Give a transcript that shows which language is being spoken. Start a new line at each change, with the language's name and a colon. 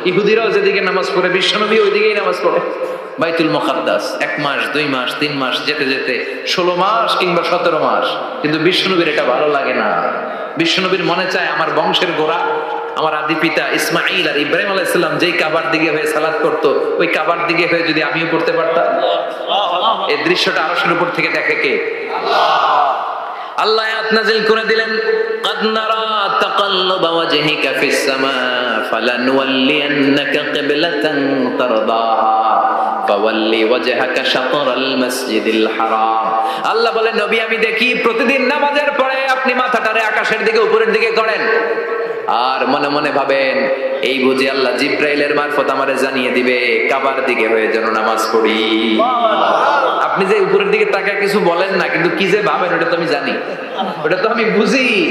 Bangla: ইহুদিরাও যেদিকে নামাজ পড়ে বিশ্বনবী ওইদিকেই নামাজ পড়ে। বাইতুল মুকাদ্দাস 1 মাস 2 মাস 3 মাস যেতে যেতে 16 মাস কিংবা 17 মাস, কিন্তু বিশ্বনবীর এটা ভালো লাগে না। বিশ্বনবীর মনে চায় আমার বংশের গোড়া, আমার আদি পিতা ইসমাইল আর ইব্রাহিম আলাইহিস সালাম যেই কাবার দিকে হয়ে সালাত করতো, ওই কাবার দিকে হয়ে যদি আমিও পড়তে পারতাম। এই দৃশ্যটা আরশের উপর থেকে দেখে কে? আল্লাহ আয়াত নাযিল করে দিলেন,
Arabic: قد نرى تقلب وجهك في السماء فلنولينك قبلة ترضاها فول وجهك شطر المسجد الحرام।
Bangla: আল্লাহ বলেন, নবী আমি দেখি প্রতিদিন নামাজের পরে আপনি মাথাটারে আকাশের দিকে, উপরের দিকে করেন, আর মনে মনে ভাবেন এই বুঝি আল্লাহ জিব্রাইলের মারফত আমারে জানিয়ে দিবে কাবার দিকে হয়ে যেন নামাজ পড়ি। আপনি যে উপরের দিকে তাকায় কিছু বলেন না, কিন্তু কি যে ভাবেন ওটা তো আমি জানি, ওটা তো আমি বুঝি।